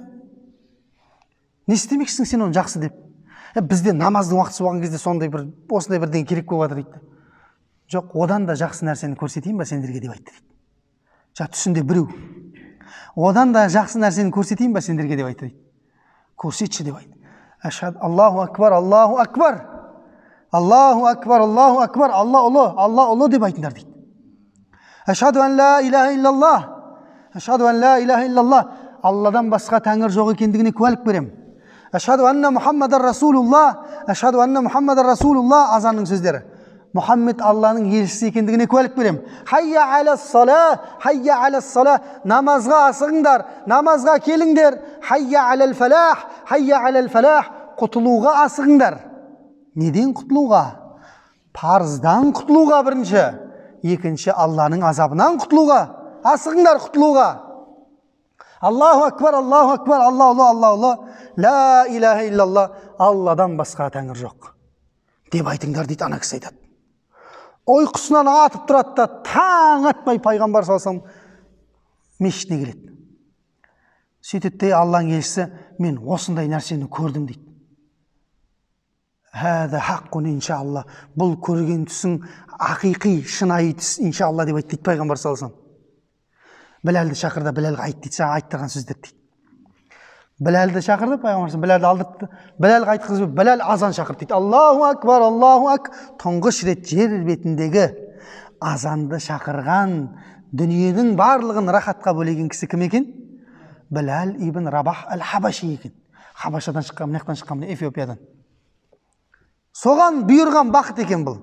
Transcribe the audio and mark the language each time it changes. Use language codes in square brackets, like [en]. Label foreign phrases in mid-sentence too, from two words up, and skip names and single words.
[kk] Не істемексің сен оны жақсы деп? Бізде намаздың уақыты болған кезде сондай бір осындай бірдеңе керек болып жатыр дейді. Жоқ, одан да жақсы нәрсені көрсетейін ба сендерге деп айтты дейді. Жа түсінде біреу. Одан да жақсы нәрсені көрсетейін ба сендерге деп айтты дейді. Көрсетші деп айтты. [ar] أشهد الله أكبر الله أكبر الله أكبر الله أكبر. [kk] Алла ұлы деп айтыңдар дейді. [ar] أشهد أن لا إله إلا الله أشهد أن لا إله إلا الله. [kk] Алладан басқа тәңір жоқ екендігіне куәлік берем. [ar] أشهد أن محمدا رسول الله أشهد أن محمدا رسول الله. [kk] Азанның сөздері. Мұхаммед Алланың елшісі екендігіне куәлік берем. [ar] حي على الصلاة حي على الصلاة. [kk] Намазға асығыңдар, намазға келіңдер. [ar] حي على الفلاح حي على الفلاح. [kk] Құтылуға асығыңдар. Неден құтылуға? Парыздан құтылуға бірінші. Екінші, Алланың азабынан құтылуға. Асығыңдар құтылуға. [ar] الله أكبر الله أكبر الله. لا إله إلا الله. [kk] Алладан басқа тәңір жоқ деп айтыңдар дейді, ана кісі айтады. Ойқысынан атып тұрады да, таң атпай пайғамбар салсам мешітіне келеді. Сөйтеді де Алланың елшісі: мен осындай нәрсені көрдім дейді. [ar] هذا حق إن شاء الله. [kk] Бұл көрген түсің ақиқи, шынайы түс иншалла деп айтты дейді пайғамбар салсам. Біләлді шақырды, Біләлға айт дейді, жаңа айттырған сөздер дейді. Біләлді шақырды, пайғамбар Біләлді алдыртты. Біләлға айтқызып, Біләл азан шақырды дейді. [ar] الله أكبر الله أك. [kk] Тұңғыш рет жер бетіндегі азанды шақырған, дүниенің барлығын рахатқа бөлеген кісі кім екен? Біләл ибн Рабах әл-Хабаши екен. Хабашадан шыққан, мынаяқтан шыққан, Эфиопиядан. Соған бұйырған бақыт екен бұл.